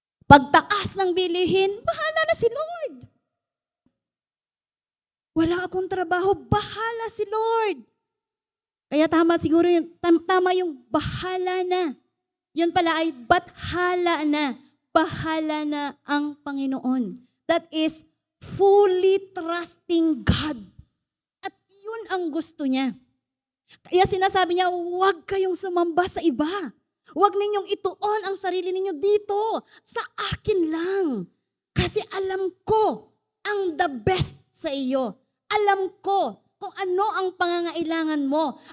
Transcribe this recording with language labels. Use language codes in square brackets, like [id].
[tl] Pagtaas ng bilihin, bahala na si Lord. Wala akong trabaho, bahala si Lord. Kaya tama siguro tama yung bahala na. Yun pala ay bathala na. Bahala na ang Panginoon. [en] That is fully trusting God. [tl] At yun ang gusto niya. Kaya sinasabi niya, huwag kayong sumamba sa iba. Huwag ninyong ituon ang sarili ninyo dito. Sa akin lang. Kasi alam ko ang [en] the best [tl] sa iyo. Alam ko kung ano ang pangangailangan mo.